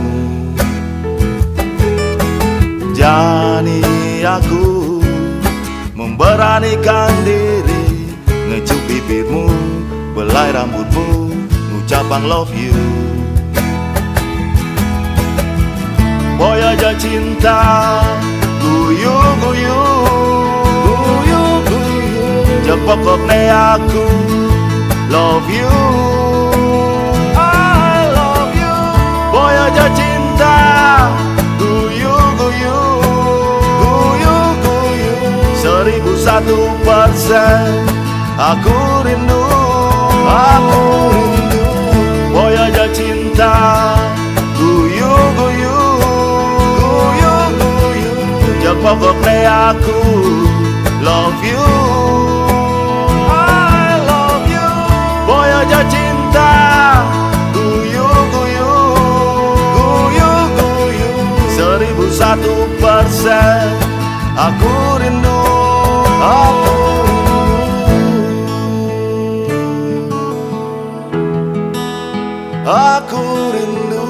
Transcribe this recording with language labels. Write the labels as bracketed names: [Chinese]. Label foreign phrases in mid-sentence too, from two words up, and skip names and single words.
[Indonesian] Jani aku memberanikan diri, ngecup bibirmu, belai rambutmu, ngucapang [English] love you. [Javanese] Boy aja cinta, guyu guyu, ya pokoknya aku [English] love you, I love you. [Javanese] Boy aja cinta, guyu guyu, guyu guyu, 1001% aku rindu, aku rindu. Boy aja cinta, guyu guyu, guyu guyu, ya pokoknya aku [English] love you, [Javanese] aja cinta, guyu guyu, guyu guyu, 1001% aku rindu, aku rindu, aku rindu.